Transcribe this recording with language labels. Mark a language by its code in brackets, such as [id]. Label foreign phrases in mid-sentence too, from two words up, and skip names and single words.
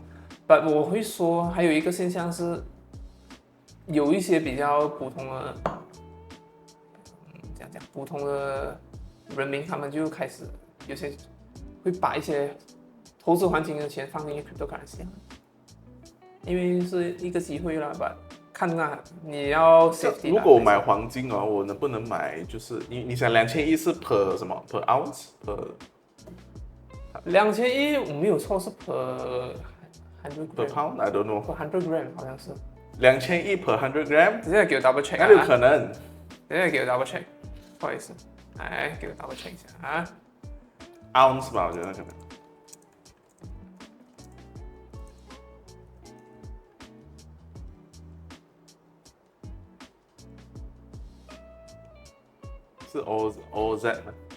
[zh] 我会说还有一个现象是，有一些比较普通的，普通的人民，他们就开始有些会把一些投资黄金的钱放进 cryptocurrency， 因为是一个机会啦。看那你要 safety。如果我买黄金哦，我能不能买？就是你想2100是 per 什么 [en] per ounce [zh] per？2100 我没有错是 per 100 [en] per pound，I don't know。 per 100 gram [zh] 好像是。 [en] 2100 per 100 gram？ [zh] 等下给我 [en] double check。 [zh] 哪有可能？等下给我 [en] double check， [zh] 不好意思，来给我 [en] double check [zh] 一下啊。 ounce 吧，我觉得可能。是 OZ 吗？